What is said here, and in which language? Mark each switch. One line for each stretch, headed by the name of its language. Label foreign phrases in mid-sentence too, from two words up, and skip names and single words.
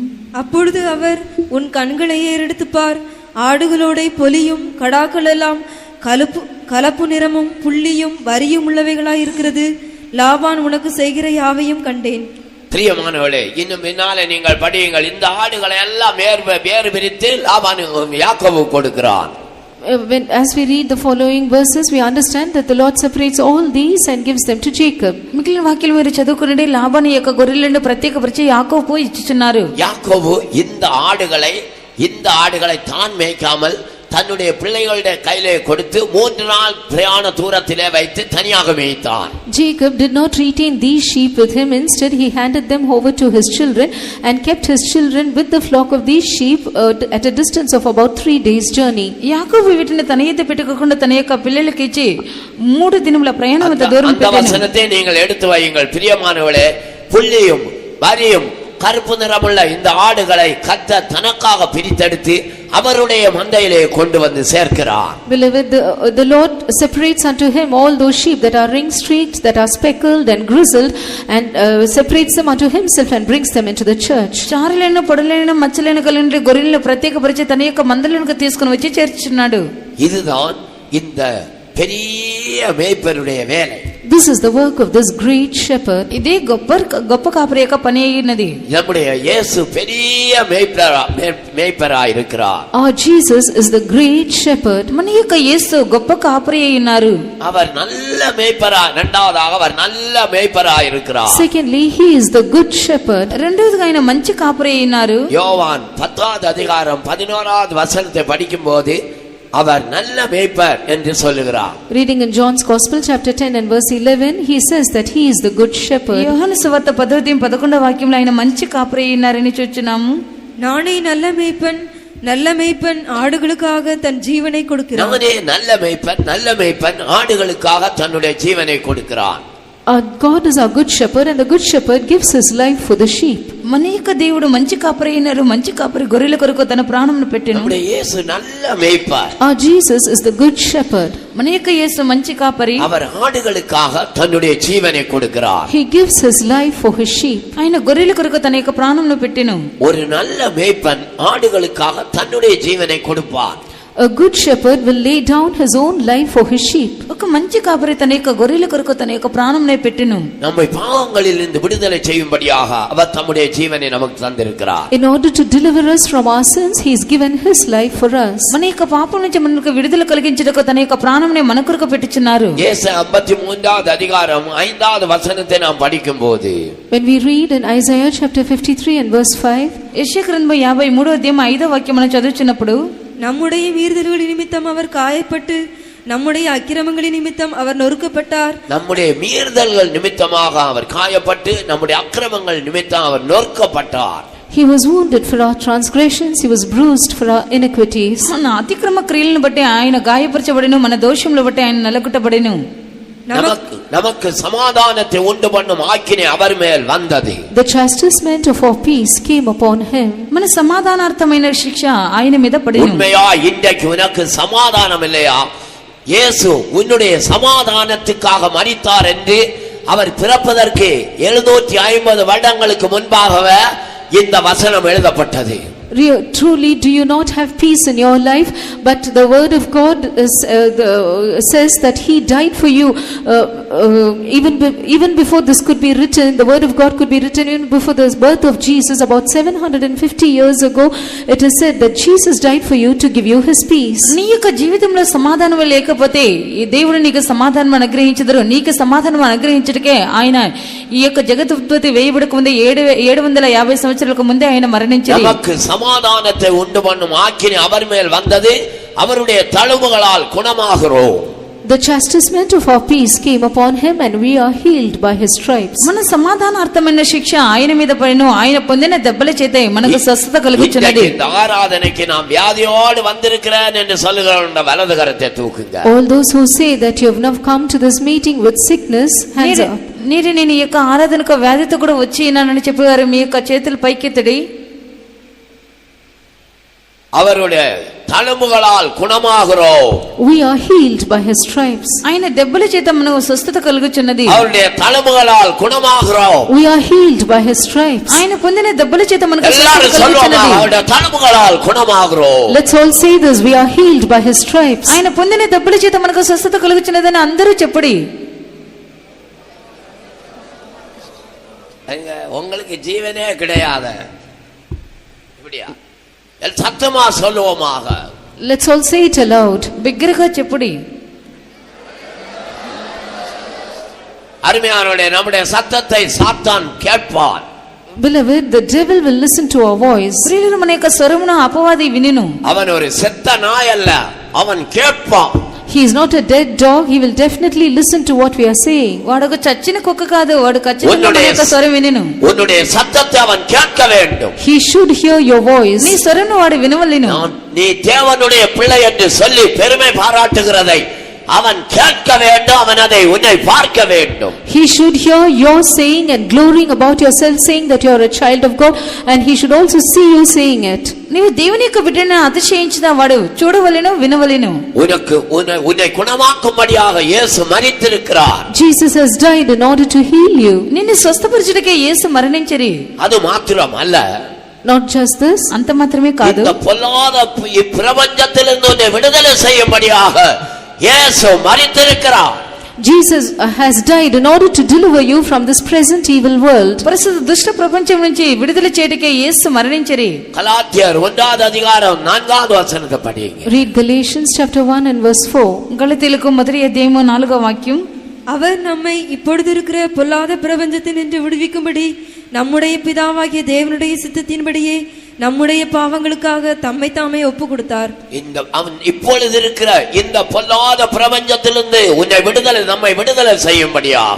Tamil: அப்பொழுது அவர், உன் கண்களை ஏறெடுத்துப் பார், ஆடுகளோட பொலியும் கடாக்கள் எல்லாம் கலப்பு நிறமும் புள்ளியும் வரியும் உள்ளவைகளாய் இருக்கிறது. லாபான் உனக்கு செய்கிற யாவையும் கண்டேன். பிரியமானவர்களே, இன்னும் பின்னாலே நீங்கள் படியுங்கள். இந்த ஆடுகளை எல்லாம் வேறு பிரித்து லாபான் யாக்கோபு கொடுக்கிறான்.
English: As we read the following verses, we understand that the Lord separates all these and gives them to Jacob.
Telugu: మిగిలిన వాక్యాలు మీరు చదువుకునండి. లాబాను యొక్క గొర్రెలను ప్రత్యేకపరిచి యాకోబు ఇచ్చుచున్నారు.
Tamil: యాకోబు இந்த ஆடுகளை தான் மேய்க்காமல் தன்னுடைய பிள்ளைகளுடைய கையிலே கொடுத்து 3 நாள் பிரயாண தூரத்திலே வைத்து தனியாக மேய்த்தான்.
English: Jacob did not retain these sheep with him. Instead, he handed them over to his children and kept his children with the flock of these sheep at a distance of about 3 days' journey.
Telugu: యాకోబు వీటిని తన ఎద్దు పెట్టుకోకుండా తన యొక్క పిల్లలకి ఇచ్చి 3 దినముల ప్రయాణం అంత దూరం పెట్టాడు.
Tamil: அந்த வசனத்தை நீங்கள் எடுத்து வையுங்கள். பிரியமானவர்களே, புள்ளியும் வரியும் கருப்பு நிறமுள்ள இந்த ஆடுகளை கர்த்தர் தனக்காக பிரித்தெடுத்து அவருடைய மந்தையிலே கொண்டு வந்து சேர்க்கிறார்.
English: Beloved, the Lord separates unto him all those sheep that are ring-streaked, that are speckled and grizzled, and separates them unto himself and brings them into the church.
Telugu: చారలైన పొడలైన మచ్చలైన కలిగిన గొర్రెలను ప్రత్యేకపరిచి తన యొక్క మందలకు తీసుకుని వచ్చి చేర్చున్నాడు.
Tamil: இதுதான் இந்த பெரிய மேய்ப்பருடைய வேலை.
English: This is the work of this great shepherd.
Telugu: ఇదే గొప్ప కాపరి యొక్క పని అయినది.
Tamil: நம்முடைய இயேசு பெரிய மேய்ப்பராய் இருக்கிறார்.
English: Our Jesus is the great shepherd.
Telugu: మన యొక్క యేసు గొప్ప కాపరి అయి ఉన్నారు.
Tamil: அவர் நல்ல மேய்ப்பராய், இரண்டாவதாக அவர் நல்ல மேய்ப்பராய் இருக்கிறார்.
English: Secondly, he is the good shepherd.
Telugu: రెండవదిగా ఆయన మంచి కాపరి అయి ఉన్నారు.
Tamil: யோவான் 10வது அதிகாரம் 11வது வசனத்தை படிக்கும்போது அவர் நல்ல மேய்ப்பர் என்று சொல்லுகிறார்.
English: Reading in John's Gospel chapter 10 and verse 11, he says that he is the good shepherd.
Telugu: యోహాను సువార్త 10వ వాక్యంలో ఆయన మంచి కాపరి అయి ఉన్నారని చూస్తున్నాము.
Tamil: நானே நல்ல மேய்ப்பன் ஆடுகளுக்காக தன் ஜீவனை கொடுக்கிறான். நானே நல்ல மேய்ப்பன் ஆடுகளுக்காக தன்னுடைய ஜீவனை கொடுக்கிறான்.
English: Our God is our good shepherd, and the good shepherd gives his life for the sheep.
Telugu: మన యొక్క దేవుడు మంచి కాపరి అయినారు. మంచి కాపరి గొర్రెల కొరకు తన ప్రాణమును పెట్టెను.
Tamil: நம்முடைய இயேசு நல்ல மேய்ப்பர்.
English: Our Jesus is the good shepherd.
Telugu: మన యొక్క యేసు మంచి కాపరి.
Tamil: அவர் ஆடுகளுக்காக தன்னுடைய ஜீவனை கொடுக்கிறார்.
English: He gives his life for his sheep.
Telugu: ఆయన గొర్రెల కొరకు తన యొక్క ప్రాణమును పెట్టెను.
Tamil: ஒரு நல்ல மேய்ப்பன் ஆடுகளுக்காக தன்னுடைய ஜீவனை கொடுப்பார்.
English: A good shepherd will lay down his own life for his sheep.
Telugu: ఒక మంచి కాపరి తన యొక్క గొర్రెల కొరకు తన యొక్క ప్రాణమునే పెట్టెను.
Tamil: நம்மை பாவங்களில் இருந்து விடுதலை செய்யும்படியாக அவர் தம்முடைய ஜீவனை நமக்கு தந்திருக்கிறார்.
English: In order to deliver us from our sins, he has given his life for us.
Telugu: మన యొక్క పాపం నుంచి మనకు విడుదల కలిగించుటకు తన యొక్క ప్రాణమునే మన కొరకు పెట్టుచున్నారు.
Tamil: ஏசாயா 53வது அதிகாரம் 5வது வசனத்தை நாம் படிக்கும்போது,
English: When we read in Isaiah chapter 53 and verse 5,
Telugu: యెషయా గ్రంథం 53వ అధ్యాయం 5వ వాక్యం మనం చదువుచున్నప్పుడు,
Tamil: நம்முடைய மீறுதல்களின் நிமித்தம் அவர் காயப்பட்டு நம்முடைய அக்கிரமங்களின் நிமித்தம் அவர் நொறுக்கப்பட்டார். நம்முடைய மீறுதல்கள் நிமித்தமாக அவர் காயப்பட்டு நம்முடைய அக்கிரமங்கள் நிமித்தம் அவர் நொறுக்கப்பட்டார்.
English: he was wounded for our transgressions, he was bruised for our iniquities.
Telugu: మన అతిక్రమ క్రియలను బట్టి ఆయన గాయపరచబడెను, మన దోషములను బట్టి ఆయన నలగొట్టబడెను.
Tamil: நமக்கு சமாதானத்தை உண்டு பண்ணும் ஆக்கினை அவர் மேல் வந்தது.
English: The chastisement of our peace came upon him.
Telugu: మన సమాధానార్థమైన శిక్ష ఆయన మీద పడెను.
Tamil: உண்மையா இன்றைக்கு உனக்கு சமாதானம் இல்லையா? இயேசு உன்னுடைய சமாதானத்துக்காக மரித்தார் என்று அவர் பிறப்பதற்கு 750 வருடங்களுக்கு முன்பாகவே இந்த வசனம் எழுதப்பட்டது.
English: Truly, do you not have peace in your life? But the word of God says that he died for you. Even before this could be written, the word of God could be written even before the birth of Jesus, about 750 years ago. It is said that Jesus died for you to give you his peace.
Telugu: నీ యొక్క జీవితంలో సమాధానం లేకపోతే ఈ దేవుడు నీకు సమాధానం అనుగ్రహించదురు. నీకు సమాధానం అనుగ్రహించటకే ఆయన ఈ యొక్క జగదుత్పత్తి వేయబడక ముందే 750 సంవత్సరాలకు ముందే ఆయన మరణించారు.
Tamil: சமாதானத்தை உண்டு பண்ணும் ஆக்கினை அவர் மேல் வந்தது. அவருடைய தழும்புகளால் குணமாகிறோம்.
English: The chastisement of our peace came upon him, and we are healed by his stripes.
Telugu: మన సమాధానార్థమైన శిక్ష ఆయన మీద పడెను. ఆయన పొందిన దెబ్బల చేత మనకు స్వస్థత కలుగుచున్నది.
Tamil: இந்த ఆరాధనకి நாம் வியாதியோடு வந்திருக்கிறேன் என்று சொல்லுகிறவங்க வலது கரத்தை தூக்குங்க.
English: All those who say that you have now come to this meeting with sickness, hands up.
Telugu: నేను ఈ యొక్క ఆరాధనకు వ్యాధితో కూడా వచ్చి ఉన్నానని చెప్పేవారు మీ యొక్క చేతులు పైకెత్తుడి.
Tamil: அவருடைய தழும்புகளால் குணமாகிறோம்.
English: We are healed by his stripes.
Telugu: ఆయన దెబ్బల చేత మనకు స్వస్థత కలుగుచున్నది.
Tamil: அவருடைய தழும்புகளால் குணமாகிறோம்.
English: We are healed by his stripes.
Telugu: ఆయన పొందిన దెబ్బల చేత మనకు స్వస్థత
Tamil: எல்லாரும் சொல்லுவாங்க,
Telugu: కలుగుచున్నది.
Tamil: அவருடைய தழும்புகளால் குணமாகிறோம்.
English: Let's all say this, we are healed by his stripes.
Telugu: ఆయన పొందిన దెబ్బల చేత మనకు స్వస్థత కలుగుచున్నదని అందరూ చెప్పుడి.
Tamil: உங்களுக்கு ஜீவனே கிடையாது. இப்படியா? சத்தமா சொல்லுவோமாக.
English: Let's all say it aloud.
Telugu: బిగ్గరగా చెప్పుడి.
Tamil: அருமையானவர்களே, நம்முடைய சத்தத்தை சாத்தான் கேட்பான்.
English: Beloved, the devil will listen to our voice.
Telugu: ప్రియులు మన యొక్క స్వరమును అపవాది వినును.
Tamil: அவன் ஒரு செத்த நாய் அல்ல, அவன் கேட்பான்.
English: He is not a dead dog, he will definitely listen to what we are saying.
Telugu: వాడు చచ్చిన కుక్క కాదు, వాడు ఖచ్చితంగా మన యొక్క స్వరం వినును.
Tamil: உன்னுடைய சத்தத்தை அவன் கேட்க வேண்டும்.
English: He should hear your voice.
Telugu: నీ స్వరమును వాడు వినవలెను.
Tamil: நீ தேவனுடைய பிள்ளை என்று சொல்லி பெருமை பாராட்டுகிறதை அவன் கேட்க வேண்டும், அவன் அதை உன்னை பார்க்க வேண்டும்.
English: He should hear your saying and glorying about yourself, saying that you are a child of God, and he should also see you saying it.
Telugu: నీవు దేవుని యొక్క బిడ్డను అతిశయించిన వాడు చూడవలెను వినవలెను.
Tamil: உன்னை குணமாக்கும்படியாக இயேசு மரித்திருக்கிறார்.
English: Jesus has died in order to heal you.
Telugu: నిన్ను స్వస్థపరచుటకే యేసు మరణించిరి.
Tamil: அது மாத்திரமல்ல,
English: not just this,
Telugu: అంత మాత్రమే కాదు,
Tamil: இந்த பொல்லாத பிரபஞ்சத்திலிருந்து உன்னை விடுதலை செய்யும்படியாக இயேசு மரித்திருக்கிறார்.
English: Jesus has died in order to deliver you from this present evil world.
Telugu: ప్రస్తుత దుష్ట ప్రపంచం నుంచి విడుదల చేయటకే యేసు మరణించిరి.
Tamil: கலாத்தியர் 1வது அதிகாரம் 4வது வசனத்தை படிங்க.
English: Read Galatians chapter 1 and verse 4.
Telugu: గలతీయులకు మొదటి అధ్యాయము 4వ వాక్యం.
Tamil: அவர் நம்மை இப்பொழுது இருக்கிற பொல்லாத பிரபஞ்சத்தினின்று விடுவிக்கும்படி நம்முடைய பிதாவாகிய தேவனுடைய சித்தத்தின்படியே நம்முடைய பாவங்களுக்காக தம்மை தாமே ஒப்பு கொடுத்தார். அவன் இப்பொழுது இருக்கிற இந்த பொல்லாத பிரபஞ்சத்திலிருந்து நம்மை விடுதலை செய்யும்படியாக,